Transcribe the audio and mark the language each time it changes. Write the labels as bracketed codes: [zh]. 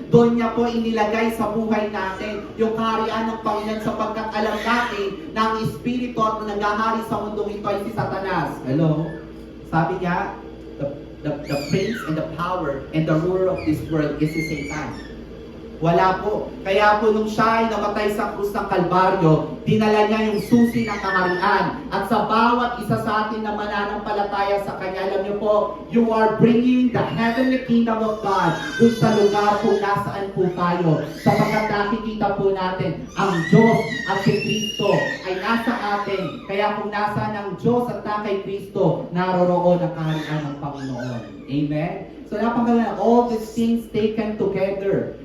[tl] Doon niya po inilagay sa buhay natin yung kaharian ng Panginoon sapagkat alam natin na ang Espiritu at naghahari sa mundong ito ay si Satanas. [en] Hello? [tl] Sabi niya, [en] the prince and the power and the ruler of this world is si Satan. [tl] Wala po. Kaya po nung siya ay namatay sa krus ng Kalbaryo, dinala niya yung susi ng kaharian. At sa bawat isa sa atin na mananampalataya sa Kanya, alam niyo po, [en] you are bringing the heavenly kingdom of God [tl] kung sa lugar po nasaan po tayo. Sapagkat nakikita po natin, ang Diyos at si Kristo ay nasa atin. Kaya kung nasaan ang Diyos at na kay Kristo, naroroon ang kaharian ng Panginoon. Amen? [en] So napakaganda, all these things taken together.